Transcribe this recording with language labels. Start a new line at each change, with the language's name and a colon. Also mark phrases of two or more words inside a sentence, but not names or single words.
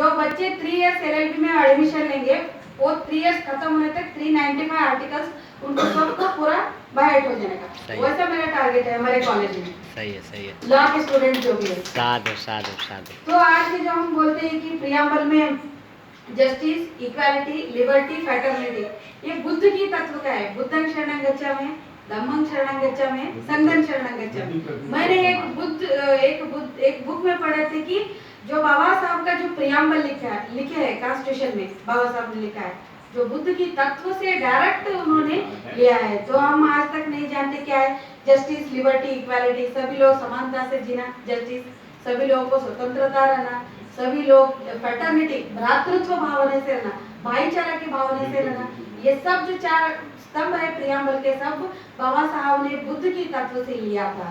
Hindi: जो बच्चे 3
English: years LLB
Hindi: में एडमिशन लेंगे वो 3 इयर्स खत्म होने तक 395 आर्टिकल्स उनको सबको पूरा बाइट हो जाने का, सही। वैसा मेरा टारगेट है हमारे कॉलेज में, सही है लॉ के स्टूडेंट जो भी है। साधु साधु साधु। तो आज के जो हम बोलते हैं कि प्रियम्बल में
English: justice, equality, liberty, fraternity,
Hindi: ये बुद्ध की तत्व का है।
Pali: बुद्धं शरणं गच्छामि, धम्मं शरणं गच्छामि, संघं शरणं गच्छामि।
Hindi: मैंने एक बुक में पढ़े थे कि जो बाबा साहब का जो प्रियम्बल लिखे है कॉन्स्टिट्यूशन में, बाबा साहब ने लिखा है जो बुद्ध की तत्व से डायरेक्ट उन्होंने लिया है। तो हम आज तक नहीं जानते क्या है
English: justice, liberty, equality,
Hindi: सभी लोग समानता से जीना, जस्टिस, सभी लोगों को स्वतंत्रता रहना, सभी लोग फ्रेटर्निटी, भ्रातृत्व भावना से रहना, भाईचारा की भावना से रहना, ये सब जो 4 स्तंभ है प्रियम्बल के, सब बाबा साहब ने बुद्ध की तत्व से लिया था।